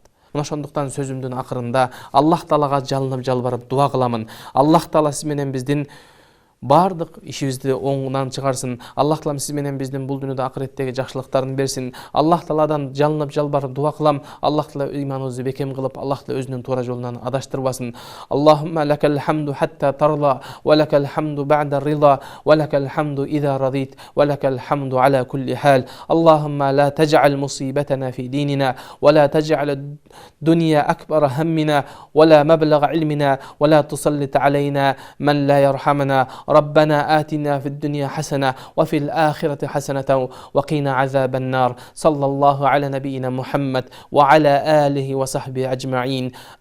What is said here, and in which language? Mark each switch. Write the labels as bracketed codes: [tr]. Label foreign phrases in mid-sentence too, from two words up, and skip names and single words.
[ky] Мына ошондуктан сөзүмдүн акырында Аллах Таалага жалынып жалбарып дуа кыламын. Аллах Таала сиз менен биздин бардык ишибизди оңунан чыгарсын. Аллах Таала сиз менен биздин бул дүйнөдө акыреттеги жакшылыктарын берсин. Аллах Тааладан жалынып жалбарып дуа кылам. Аллах Таала ыйманыбызды бекем кылып, Аллах Таала өзүнүн туура жолунан адаштырбасын. [ar] اللهم لك الحمد حتى ترضى ولك الحمد بعد الرضا ولك الحمد إذا رضيت ولك الحمد على كل حال. اللهم لا تجعل مصيبتنا في ديننا ولا تجعل الدنيا أكبر همنا ولا مبلغ علمنا ولا تسلط علينا من لا يرحمنا. ربنا آتنا في الدنيا حسنة وفي الآخرة حسنة وقنا عذاب النار. صلى الله على نبينا محمد وعلى آله وصحبه أجمعين.